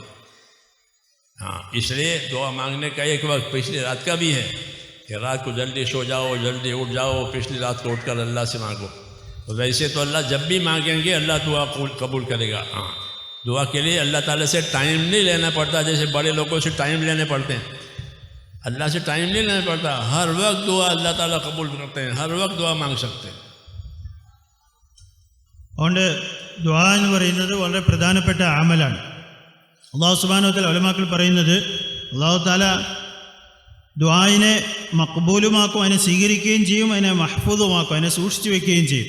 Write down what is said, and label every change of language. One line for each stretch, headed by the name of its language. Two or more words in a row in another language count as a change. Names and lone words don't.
Urdu: ہاں، اس لیے دعا مانگنے کا ایک وقت پچھلی رات کا بھی ہے کہ رات کو جلدی سو جاؤ، جلدی اٹھ جاؤ، پچھلی رات کو اٹھ کر اللہ سے مانگو۔ تو ویسے تو اللہ جب بھی مانگیں گے اللہ دعا قبول کرے گا۔ ہاں، دعا کے لیے اللہ تعالیٰ سے ٹائم نہیں لینا پڑتا، جیسے بڑے لوگوں سے ٹائم لینے پڑتے ہیں، اللہ سے ٹائم نہیں لینا پڑتا، ہر وقت دعا اللہ تعالیٰ قبول کرتے ہیں، ہر وقت دعا مانگ سکتے ہیں۔
Malayalam: അതുകൊണ്ട് ദുആ എന്ന് പറയുന്നത് വളരെ പ്രധാനപ്പെട്ട അമലാണ്.
Arabic: الله سبحانه و تعالى
Malayalam: ഉലമാക്കൾ പറയുന്നത്
Arabic: الله تعالى
Malayalam: ദുആയിനെ മഖ്ബൂലുമാക്കും, അതിനെ സ്വീകരിക്കുകയും ചെയ്യും, അതിനെ മഹ്ഫൂദുമാക്കും, അതിനെ സൂക്ഷിച്ചു വെക്കുകയും ചെയ്യും.